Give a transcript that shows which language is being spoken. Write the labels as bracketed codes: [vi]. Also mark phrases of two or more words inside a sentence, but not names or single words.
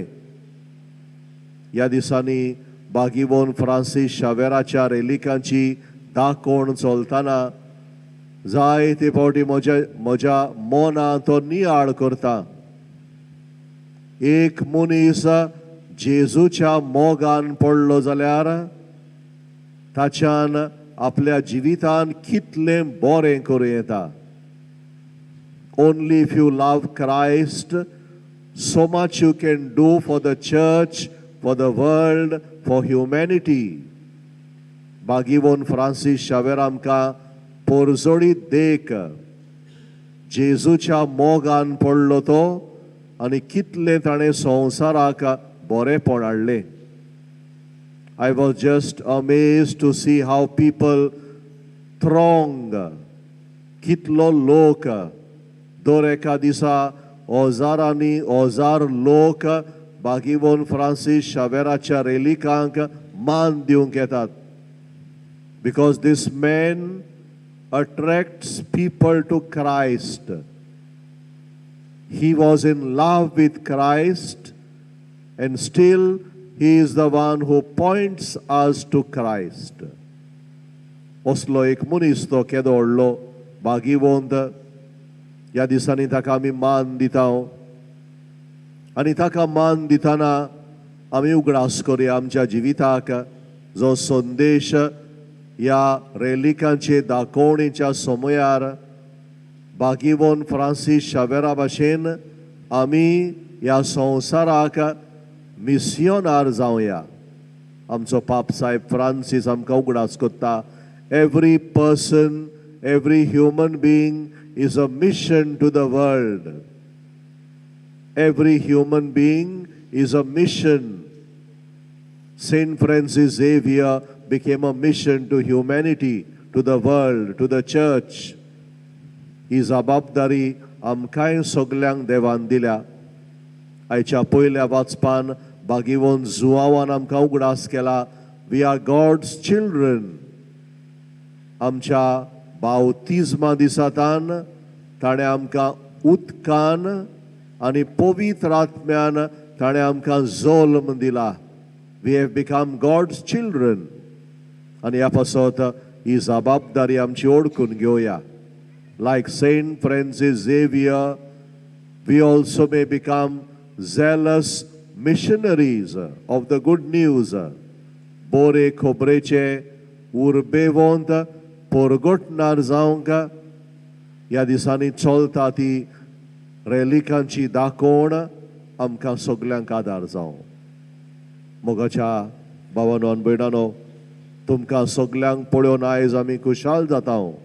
[kok] ह्या दिसांनी बागीवोन फ्रांसीस शावेराच्या रेलिकांची दाखोवन चलतना जायते फावटी म्हज्या मनांत तो नियाळ करता. एक मनीस जेजूच्या मोगान पडलो जाल्यार ताच्यान आपल्या जिवितान कितलें बरें करूं येता. [en] Only if you love Christ, so much you can do for the church for the world, for humanity. [kok] बागीवोन फ्रांसीस शावेर आमकां पोरजोळीत देख जेजूच्या मोगान पडलो तो आनी कितले ताणें संवसाराक बरेपण हाडलें. [en] I was just amazed to see how people throng, [kok] कितलो लोक दर एका दिसा हजारांनी हजार लोक बागीवोन फ्रांसीस शावेराच्या रेलिकांक मान दिवंक येतात. [en] Because this man attracts people to Christ. He was in love with Christ, and still he is the one who points us to Christ. [kok] असलो एक मनीस तो केदो व्हडलो बागीवंत. ह्या दिसांनी ताका आमी मान दिता आनी ताका मान दितना आमी उगडास करुया आमच्या जिविताक जो संदेश ह्या रेलिकांचे दाखोवणेच्या समयार बागीवोन फ्रांसीस शावेरा भाशेन आमी ह्या संवसाराक मिसियोनार जावया. आमचो पाप साहेब फ्रांसीस आमकां उगडास कोत्ता. [en] Every person, every human being is a mission to the world. Every human being is a mission. Saint Francis Xavier became a mission to humanity, to the world, to the church. [kok] ही जबाबदारी आमकांय सगल्यांक देवान दिल्या. आयच्या पयल्या वाचपान बागीवोन जुआवान आमकां उगडास केला. [en] We are God's children. [kok] आमच्या बावतिजमा दिसातान ताणें आमकां उदकान आनी पवित्र आत्म्यान ताणें आमकां जल्म दिला. [en] We have become God's children. [kok] आनी ह्या पासत ही जबाबदारी आमची ओळखून घेवया. [en] Like Saint Francis Xavier, we also may become zealous missionaries of the good news. [kok] Bore खोबरेचे उर्बेवंत परगटणार जावंक ह्या दिसांनी चलता ती रेलिकांची दाखोवण आमकां सगल्यांक आदार जावं. मोगाच्या भावानो आनी भयणानो, तुमकां सगल्यांक पळोवन आयज आमी खुशाल जाता.